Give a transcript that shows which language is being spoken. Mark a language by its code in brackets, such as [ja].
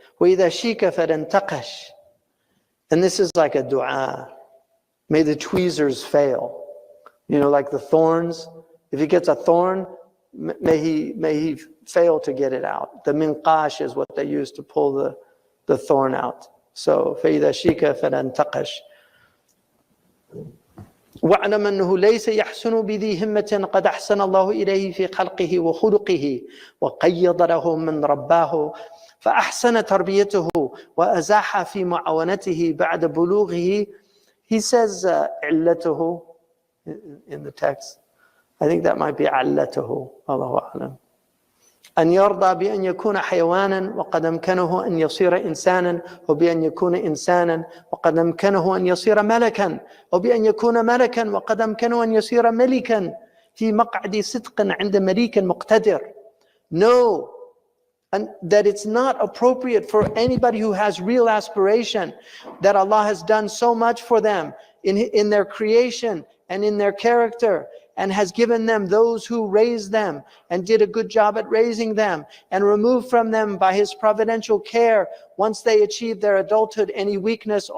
[ar] وَإِذَا شِيكَ فَلَنْتَقَشْ. [en] And this is like a dua. May the tweezers fail. You know, like the thorns. If he gets a thorn, may he fail to get it out. The minqash is what they use to pull the thorn out. [ar] So فَإِذَا شِيكَ فَلَنْتَقَشْ. وَاعْلَمْ أَنَّهُ لَيْسَ يَحْسُنُ بِذِي هِمَّةٍ قَدْ أَحْسَنَ اللَّهُ إِلَيْهِ فِي خَلْقِهِ وَخُلُقِهِ وَقَيَّضَ لَهُ مَنْ رَبَّاهُ فأحسن تربيته وأزاح في معاونته بعد بلوغه. [en] He says علته in the text. I think that might be علته. [ar] الله أعلم. أن يرضى بأن يكون حيوانا وقد أمكنه أن يصير إنسانا وبأن يكون إنسانا وقد أمكنه أن يصير ملكا وبأن يكون ملكا وقد أمكنه أن يصير ملكا في مقعد صدق عند مليك مقتدر. [en] No. And that it's not appropriate for anybody who has real aspiration, that Allah has done so much for them in their creation and in their character, and has given them those who raised them and did a good job at raising them, and removed from them by His providential care once they achieve their adulthood any weakness.